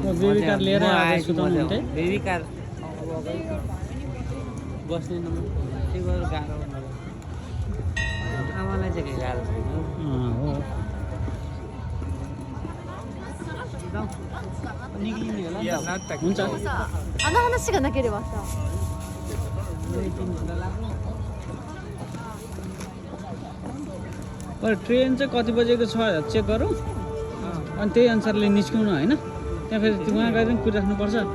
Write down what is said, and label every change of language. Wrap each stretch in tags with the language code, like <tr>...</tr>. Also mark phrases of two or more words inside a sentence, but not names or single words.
<en>baby car</en> <ne>लिएर आएर सुताउनु हुन्थ्यो</ne> <en>baby car</en> <ne>बस्ने नम्बर त्यो गरेर गाह्रो आमालाई चाहिँ केही गाह्रो छैन हो निक्लिने होला नि त हुन्छ</ne> <ja>あの話がなければさ</ja> <ne>ट्रेन चाहिँ कति बजेको छ चेक गरौँ अनि त्यही अनुसारले निस्कौँ होइन त्यहाँ फेरि उहाँ गएर पनि कुरिराख्नुपर्छ</ne>